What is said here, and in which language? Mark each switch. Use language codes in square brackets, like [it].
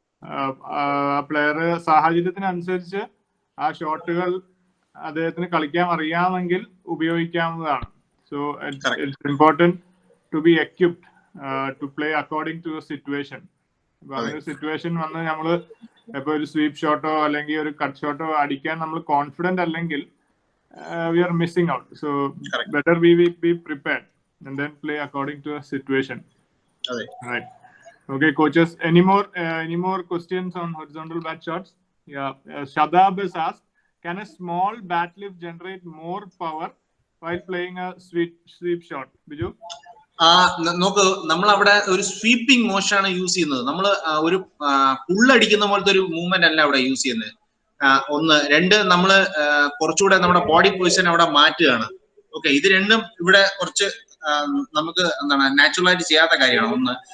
[ml] ആ പ്ലെയർ സാഹചര്യത്തിനനുസരിച്ച് ആ ഷോട്ടുകൾ അദ്ദേഹത്തിന് കളിക്കാൻ അറിയാമെങ്കിൽ ഉപയോഗിക്കാവുന്നതാണ്. [en] So it's important to be equipped to play according to situation. [ml] അപ്പൊ അങ്ങനെ സിറ്റുവേഷൻ വന്ന് നമ്മള് ഇപ്പൊ ഒരു സ്വീപ്പ് ഷോട്ടോ അല്ലെങ്കിൽ ഒരു കട്ട് ഷോട്ടോ അടിക്കാൻ നമ്മൾ കോൺഫിഡന്റ് അല്ലെങ്കിൽ [en] we are missing out. So better we be prepared and then play according to a situation. Right. Okay, coaches, any more questions on horizontal bat shots? Yeah, Shadab has asked, can a small bat lift generate more power while playing a sweep shot? Biju? [ml] നോക്ക്, നമ്മൾ അവിടെ ഒരു sweeping മോഷനാണ് use ചെയ്യുന്നത്. നമ്മൾ ഒരു പുള്ളടിക്കുന്ന പോലത്തെ ഒരു movement അല്ല അവിടെ യൂസ് ചെയ്യുന്നത്. ഒന്ന്. രണ്ട്, നമ്മള് കുറച്ചുകൂടെ നമ്മുടെ ബോഡി പൊസിഷൻ അവിടെ മാറ്റുകയാണ്. ഓക്കെ, ഇത് രണ്ടും ഇവിടെ കുറച്ച് നമുക്ക് എന്താണ് നാച്ചുറൽ ആയിട്ട് ചെയ്യാത്ത കാര്യമാണ്. ഒന്ന്.